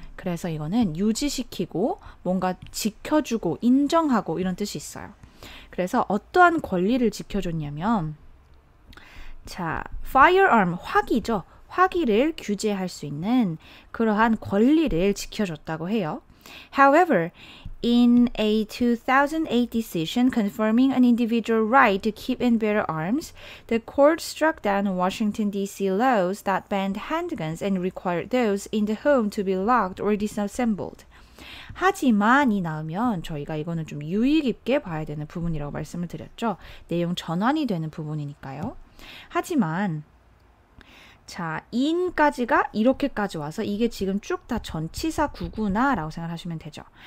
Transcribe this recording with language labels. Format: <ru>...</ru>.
<ko>그래서 이거는 유지시키고 뭔가 지켜주고 인정하고 이런 뜻이 있어요. 그래서 어떠한 권리를 지켜줬냐면 자, firearm, 화기죠. 화기를 규제할 수 있는 그러한 권리를 지켜줬다고 해요. However,</ko> <en>In a 2008 decision confirming an individual right to keep and bear arms, the court struck down Washington, D.C. laws that banned handguns and required those in the home to be locked or disassembled.</en> <ko>하지만이 나오면 저희가 이거는 좀 유의 깊게 봐야 되는 부분이라고 말씀을 드렸죠. 내용 전환이 되는 부분이니까요. 하지만 자, in까지가 이렇게까지 와서 이게 지금 쭉 다 전치사 구구나 라고 생각하시면 되죠.</ko>